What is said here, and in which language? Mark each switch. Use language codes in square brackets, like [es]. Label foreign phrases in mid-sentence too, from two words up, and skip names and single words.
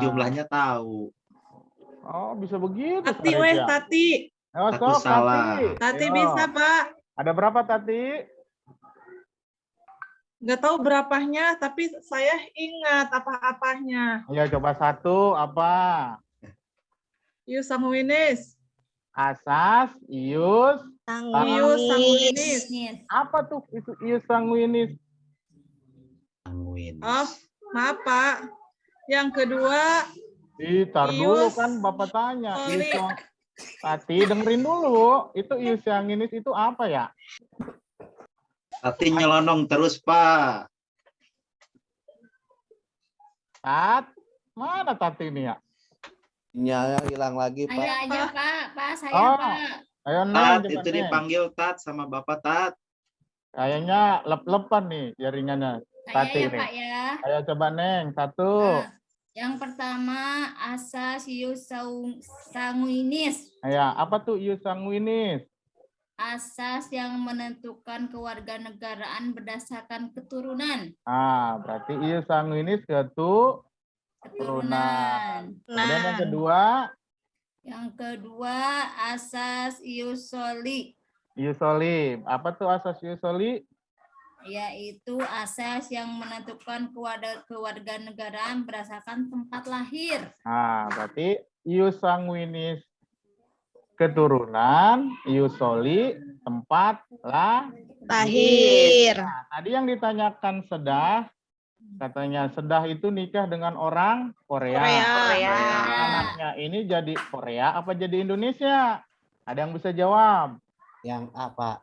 [id] jumlahnya tahu. Oh, bisa begitu. Tati Sarip, weh, ya? Tati. Oh, Takut Sok, salah. Tati Ayo. bisa, Pak. Ada berapa, Tati? Nggak tahu berapanya, tapi saya ingat apa-apanya. Ya, coba satu apa? [la] Ius sanguinis. [id] Asas, ius, [la] Ius sanguinis. [id] apa tuh itu [la] ius sanguinis? [id] Sanguinis. Oh, maaf, Pak. Yang kedua, Tar dulu Ius. kan Bapak tanya. Sorry. Ius yang... Tati dengerin dulu. Itu [la] ius sanguinis [id] itu apa ya? Tati nyelonong terus, Pak. Tat, mana Tati ini ya? Sinyalnya hilang lagi, Ayo Pak. aja, Pak. Pak, saya, Oh. Pak. Ayo Tat, Neng, coba, itu Neng. dipanggil Tat sama Bapak Tat. Kayaknya lep-lepan nih jaringannya. Saya Tati ya, nih. Pak, ya. Ayo coba Neng, satu. Nah, yang pertama, asas [la] ius sanguinis. [id] Ya, apa tuh [la] ius sanguinis? [id] Asas yang menentukan kewarganegaraan berdasarkan keturunan. Ah, berarti [la] ius sanguinis [id] keturunan. Kemudian yang kedua, Yang kedua, asas [la] ius soli, ius soli. [id] Apa tuh asas [la] ius soli? [id] yaitu asas yang menentukan kewarganegaraan berdasarkan tempat lahir. Nah, berarti [la] ius sanguinis [id] keturunan, [la] ius soli [id] tempat Lahir. Nah, tadi yang ditanyakan Sedah, katanya Sedah itu nikah dengan orang Korea. Korea. Anaknya ini jadi Korea apa jadi Indonesia? Ada yang bisa jawab? Yang A, Pak.